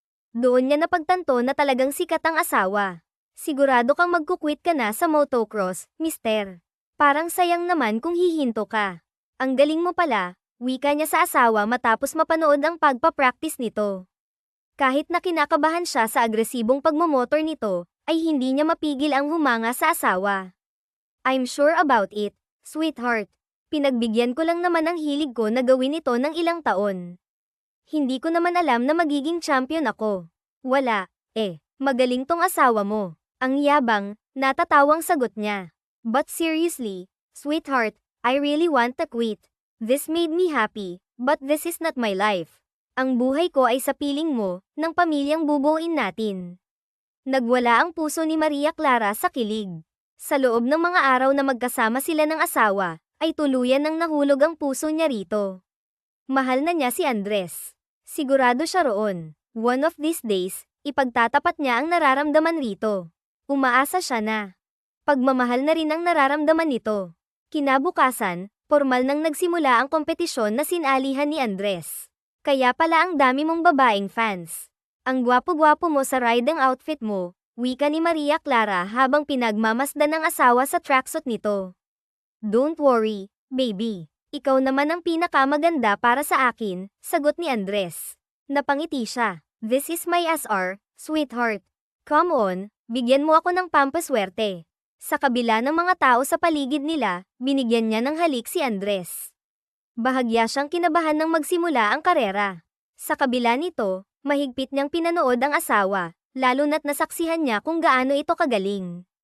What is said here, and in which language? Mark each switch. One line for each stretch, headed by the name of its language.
Filipino: Doon niya napagtanto na talagang sikat ang asawa. Sigurado kang magkukwit ka na sa motocross, mister. Parang sayang naman kung hihinto ka. Ang galing mo pala, wika niya sa asawa matapos mapanood ang pagpapractice nito. Kahit na kinakabahan siya sa agresibong pagmomotor nito, ay hindi niya mapigil ang humanga sa asawa.
English: I'm sure about it, sweetheart.
Filipino: Pinagbigyan ko lang naman ang hilig ko na gawin ito ng ilang taon. Hindi ko naman alam na magiging champion ako. Wala, magaling tong asawa mo. Ang yabang, natatawang sagot niya.
English: But seriously, sweetheart, I really want to quit. This made me happy, but this is not my life.
Filipino: Ang buhay ko ay sa piling mo, ng pamilyang bubuuin natin. Nagwala ang puso ni Maria Clara sa kilig. Sa loob ng mga araw na magkasama sila ng asawa, ay tuluyan nang nahulog ang puso niya rito. Mahal na niya si Andres. Sigurado siya roon.
English: One of these days,
Filipino: ipagtatapat niya ang nararamdaman rito. Umaasa siya na pagmamahal na rin ang nararamdaman nito. Kinabukasan, formal nang nagsimula ang kompetisyon na sinalihan ni Andres. Kaya pala ang dami mong babaeng fans. Ang gwapo-gwapo mo sa riding outfit mo, wika ni Maria Clara habang pinagmamasdan ng asawa sa tracksuit nito.
English: Don't worry, baby.
Filipino: Ikaw naman ang pinakamaganda para sa akin, sagot ni Andres. Napangiti siya.
English: This is my SR, sweetheart. Come on,
Filipino: bigyan mo ako ng pampaswerte. Sa kabila ng mga tao sa paligid nila, binigyan niya ng halik si Andres. Bahagya siyang kinabahan nang magsimula ang karera. Sa kabila nito, mahigpit niyang pinanood ang asawa, lalo na't nasaksihan niya kung gaano ito kagaling.